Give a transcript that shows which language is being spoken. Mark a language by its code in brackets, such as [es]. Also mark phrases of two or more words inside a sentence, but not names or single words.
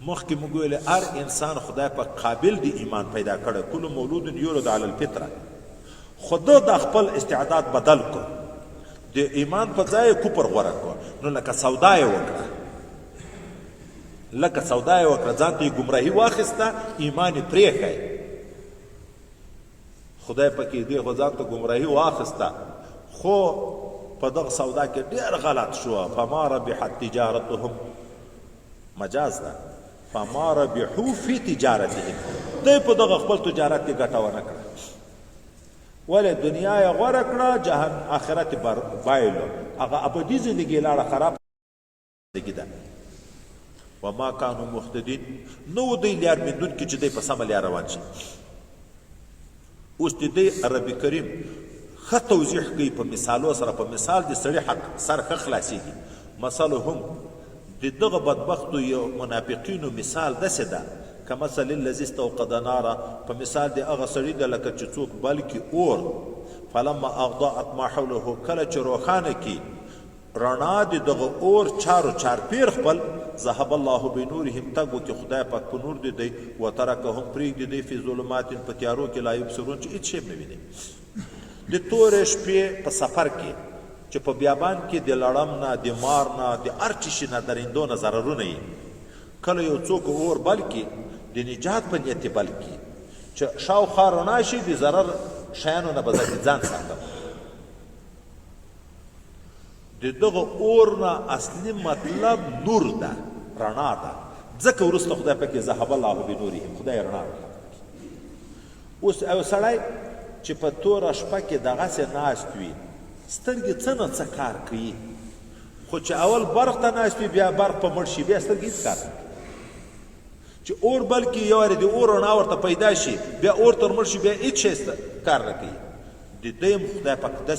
[ps] مخکې موږ ویلې هر انسان خدای په قابل د ایمان پیدا کړی [ar] کل مولود یولد علی الفطره [ps] خو ده د خپل استعداد بدل کړ د ایمان په ځای یې کفر غوره کړ نو لکه سودا یې وکړه ځان ته یې ګمراهي واخیسته ایمان یې پرېښی خدای پکې دې خو ځان ته ګمراهي واخیسته خو په دغه سودا کې ډېر غلط شو [ar] فما ربحت تجارتهم [ps] مجاز ده [ar] فما ربحوا فی تجارتهم [ps] دوی په دغه خپل تجارت کې ګټه ونه کړه ولې دنیا یې غوره کړه آخرت یې بایلو هغه ابدي زندګي یې لاړه خراب زندګي ده [ar] وما کانوا مهتدین [ps] نو دوی لار موندونکي چې دوی په سمه لار روان شي اوس د دې عربي کریم ښه توضیح کوي په مثالو سره په مثال د سړي حق سر ښه خلاصېږي مثلهم د دغه بدبختو یو منافقینو مثال داسې ده [ar] کمثل الذي استوقد نارا [ps] په مثال د هغه سړي ده لکه چې څوک بلکې اور [ar] فلما اضاءت ما حوله [ps] کله چې روښانه کي رڼا د دغه اور چارو چارپیر خپل [ar] ذهب الله بنورهم [ps] تګ وکړي خدای پاک په نور د دی وترکهم پرېږدي دی [ar] فی ظلمات [ps] په تیارو کې [ar] لا یبصرون [ps] چې هېڅ شی نه ویني د تورې شپې په سفر کې چې په بیابان کې د لړم نه د مار نه د هر چی شي نه درندو نه ضررونه یي کله یو څوک اور بل کې د نجات په نیت بل کې چې شاوخوا رڼا شي د ضرر شیانو نه به ځان ساتم د دغه اور نه اصلي مطلب نور ده رڼا ده ځکه وروسته خدای پکې [ar] ذهب الله بنورهم [ps] خدای رڼا اوس یو سړی چې په توره شپه کې دغسې ناست وي سترګې څه نه څه کار کوي خو چې اول برق ته ناست وي بیا برق په مړ شي بیا سترګې هېڅ کار نه کوي چې اور بلکې یو وارې د اور رڼا ورته پیدا شي بیا اور تر مړ شي بیا هېڅ شی کار نه کوي د دې هم خدای پاک داسې